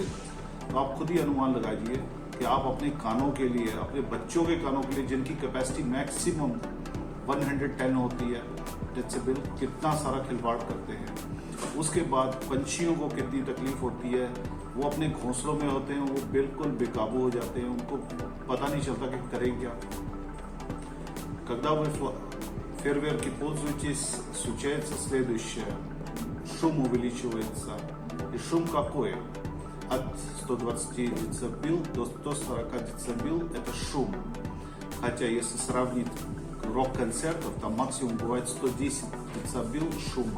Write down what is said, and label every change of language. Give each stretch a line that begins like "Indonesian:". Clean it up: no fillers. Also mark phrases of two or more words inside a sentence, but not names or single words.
Hindi: तो आप खुद ही अनुमान लगाइए कि आप अपने कानों के लिए, अपने बच्चों के कानों के लिए जिनकी कैपेसिटी मैक्सिमम 110 होती है डेसिबल, कितना सारा खिलवाड़ करते हैं. उसके बाद पंछियों को कितनी तकलीफ होती है. वो अपने घोंसलों में होते हैं, वो बिल्कुल बेकाबू हो जाते हैं, उनको पता नहीं चलता कि करें क्या.
Russian: Когда вы фейерверки пользуетесь, случается следующее. Шум увеличивается. И шум какой? От 120 децибел до 140 децибел это шум. Хотя если сравнить рок-концертов, там максимум бывает 110 децибел шума.